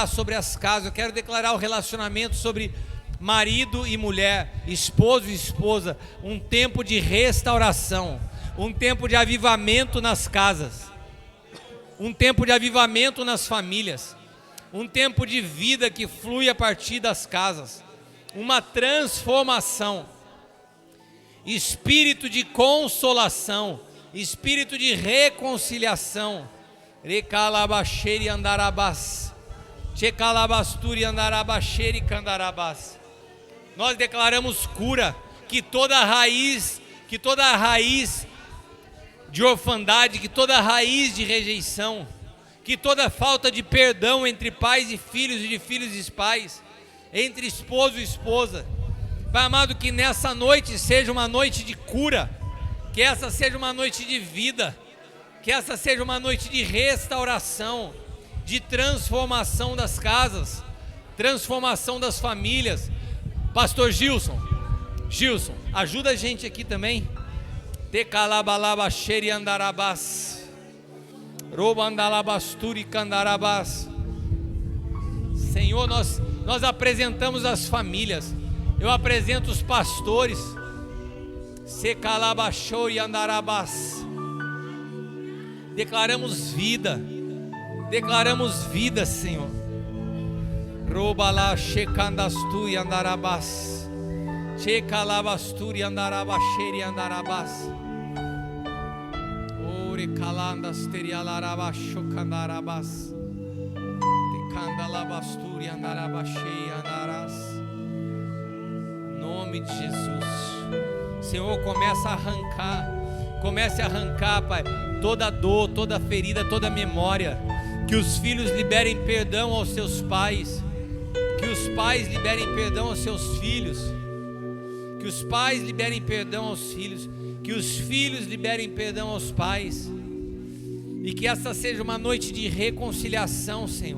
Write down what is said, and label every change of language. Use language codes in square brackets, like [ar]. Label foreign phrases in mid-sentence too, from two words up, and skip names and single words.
[pt] sobre as casas, eu quero declarar o relacionamento sobre marido e mulher, esposo e esposa, um tempo de restauração, um tempo de avivamento nas casas, um tempo de avivamento nas famílias, um tempo de vida que flui a partir das casas, uma transformação, espírito de consolação, espírito de reconciliação. Recalabaxeri andarabás, checalabasturi andarabaxeri candarabás. Nós declaramos cura, que toda raiz de orfandade, que toda raiz de rejeição, que toda falta de perdão entre pais e filhos e de filhos e pais, entre esposo e esposa, Pai amado, que nessa noite seja uma noite de cura, que essa seja uma noite de vida, que essa seja uma noite de restauração, de transformação das casas, transformação das famílias. Pastor Gilson, ajuda a gente aqui também. Tecalabalabacheri andarabás, robandalabasturi candarabás. Senhor, nós apresentamos as famílias. Eu apresento os pastores. Secalabachou e andarabás. Declaramos vida, Senhor. Robalá checandastu e andarabás. Checalabasturi andarabacheri andarabás. Ore calandas terialarabachou candarabás. Tecandalabasturi andarabachei andarás. Em nome de Jesus, Senhor, comece a arrancar, Pai, toda dor, toda ferida, toda memória. Que os filhos liberem perdão aos seus pais, que os pais liberem perdão aos seus filhos, que os pais liberem perdão aos filhos, que os filhos liberem perdão aos pais, e que essa seja uma noite de reconciliação, Senhor.